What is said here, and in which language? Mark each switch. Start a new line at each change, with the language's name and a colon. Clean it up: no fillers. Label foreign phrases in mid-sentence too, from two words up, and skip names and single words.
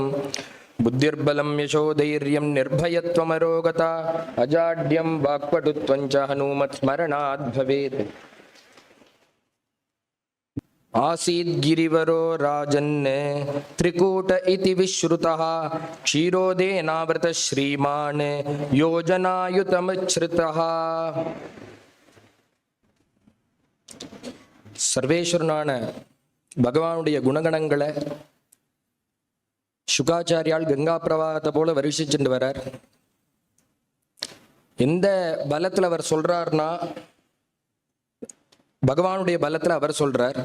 Sanskrit: बुद्धिर्बलं यशोधैर्यं निर्भयत्वमरोगता अजाड्यं वाक्पटुत्वं च हनूमत्स्मरणात् भवेत्। आसीद् गिरिवरो राजन् त्रिकूट इति विश्रुतः क्षीरोदेनावृत श्रीमान् योजनायुतमुच्छ्रितः।
Tamil: சர்வேஸ்வரனான பகவானுடைய குணகணங்களை சுகாச்சாரியால் கங்கா பிரவாகத்தை போல வருஷிச்சுட்டு வரார். எந்த பலத்தில் அவர் சொல்றார்னா பகவானுடைய பலத்தில் அவர் சொல்றார்.